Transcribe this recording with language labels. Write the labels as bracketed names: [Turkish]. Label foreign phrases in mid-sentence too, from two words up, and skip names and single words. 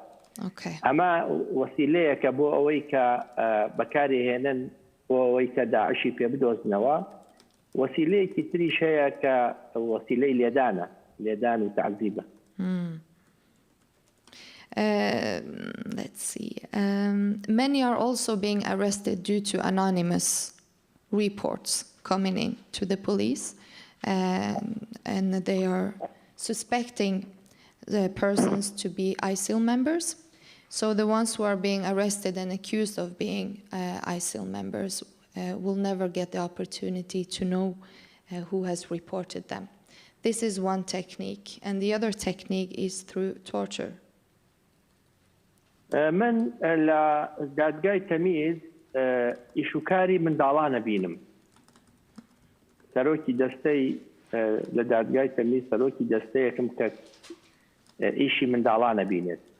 [Central Kurdish] ئەمە وەسیلەیەکە بۆ ئەوەی کە بەکاری هێنن بۆ ئەوەی کە داعشی پێ بدۆزنەوە. وەسیلەیەکی تریش هەیە کە وەسیلەی لێدان و تعذیبە. [English] Let's see. Many are also being arrested due to anonymous reports coming in to the police, and they are suspecting the persons to be ISIL members. So the ones who are being arrested and accused of being ISIL members will never get the opportunity to know who has reported them. This is one technique, and the other technique is through torture. [Central Kurdish] من لە دادگای تەمیز ئیشوکاری منداڵانە بینم. سەرۆکی دەستەی لە دادگای تەمیز سەرۆکی دەستەیەکم کە ئیشی منداڵانە بینێت.